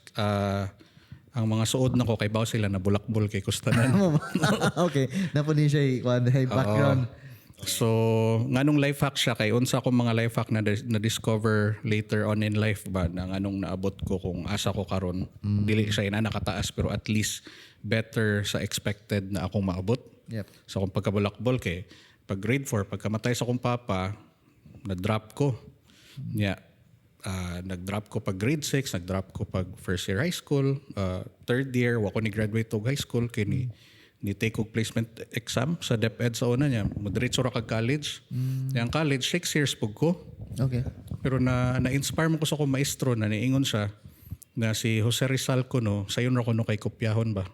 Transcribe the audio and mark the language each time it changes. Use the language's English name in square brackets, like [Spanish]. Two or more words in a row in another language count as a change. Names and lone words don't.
[Cebuano] Ang mga suod na ko kay baw sila na bulakbol kay kustanan. Okay, napo ni siya kuan background. So, nganong [English] life hack [Cebuano] siya kay unsa ko mga [English] life hack [Cebuano] na [English] discover later on in life [Cebuano] ba na nganong naabot ko kung asa ko karon. Dili siya ina nakataas pero [English] at least better [Cebuano] sa expected na akong maabot. Yep. So kung pagkabulakbol kay pag grade 4 pagkamatay sa akong papa, na-drop ko. Nag-drop ko pag grade 6, nag-drop ko pag [English] first year high school, [Cebuano] third year wa ko ni graduate og [English] high school [Cebuano] kay ni take og [English] placement exam [Cebuano] sa DepEd sa una niya. Madiretso ra kag college. Yang college 6 years pug ko. Okay. Pero na-inspire mo ko sa akong maestro na niingon siya na si Jose Rizal ko no, sayon ra ko no kay kopyahon ba.